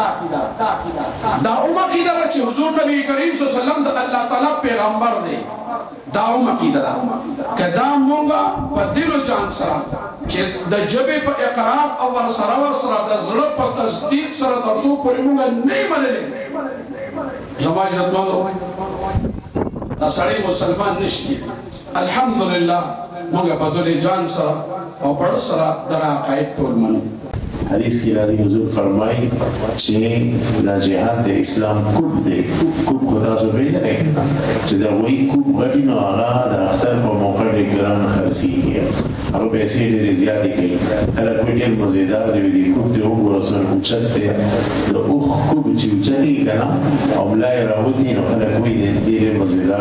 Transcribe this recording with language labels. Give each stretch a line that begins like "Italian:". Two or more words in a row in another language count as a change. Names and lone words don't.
Pashto: دا هم عقیده ده چې حضور نبی کریم صلی الله علیه وسلم د الله تعالی پیغمبر دی دا هم عقیده ده که دا مونږه په دل و جان سره چې د ژبې په اقرار او ورسره د زړه په تصدیق سره تر څو پورې مونږ نه یې منلې زما عزتمندو دا سړی مسلمان نشي الحمدلله مونږ په دل جان سره او په سره دغه عقاید ټول منو حدیث کی راضی حضور فرمائی چې دا جهاد د اسلام کوب دی کوب خو تاسو ویل نه چې دا وایي کوب غټي نو هغه د اختر په موقع ډېر ګران خرڅېږي هغه پیسې ډېرې زیاتې کوي خلک وایي ډېر مزېدار دی دې کوب ته وګوره څومره اوچت دی د اوښ کوب چې اوچت وي که نه او ملا یې راوتي نو خلک وایي دې ډېر مزېدار